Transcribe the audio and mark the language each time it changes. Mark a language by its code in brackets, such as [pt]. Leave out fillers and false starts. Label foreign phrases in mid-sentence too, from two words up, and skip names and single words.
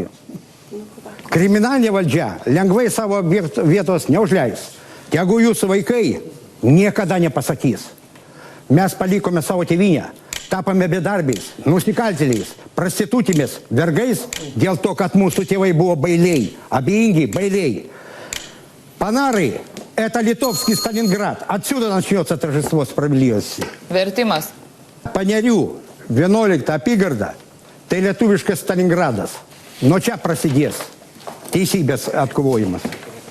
[lt] Kriminalinė valdžia lengvai savo vietos neužleis. Tegu jūsų vaikai niekada nepasakys. Mes palikome savo tėvynę, tapame bedarbiais, nusikaltėliais, prostitutėmis, vergais dėl to, kad mūsų tėvai buvo bailiai, abejingi bailiai. [ru] Панары – это литовский Сталинград. Отсюда начнется торжество справедливости. [lt] Vertimas. Panerių 11 apygarda – tai lietuviškas Stalingradas. Nuo čia prasidės teisybės atkovojimas.